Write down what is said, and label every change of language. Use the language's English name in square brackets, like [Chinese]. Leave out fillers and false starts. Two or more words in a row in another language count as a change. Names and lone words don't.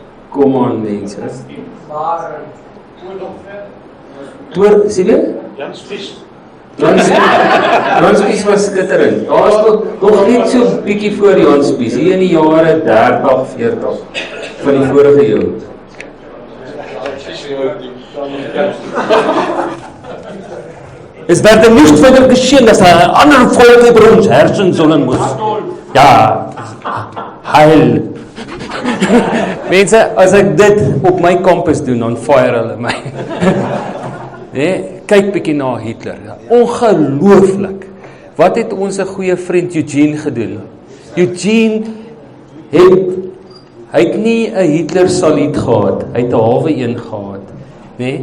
[Afrikaans] Kom aan mense. Sien jy? Jan Spies. Jan Spies was skitterend. Daar is nog net so bietjie voor Jan Spies, hier in die jare 30, 40 van die vorige eeu. [German] Es werde nicht wieder geschehen, dass andere Volk über uns herrschen sollen muss. [Afrikaans] Ja, heil. Mense, as ek dit op my campus doen, dan fire hulle my. Nee, kyk bietjie na Hitler. Ongelooflik. Wat het ons 'n goeie vriend Eugene gedoen? Eugene hy het nie 'n Hitler saluut gehad, hy het 'n halwe een gehad, nee.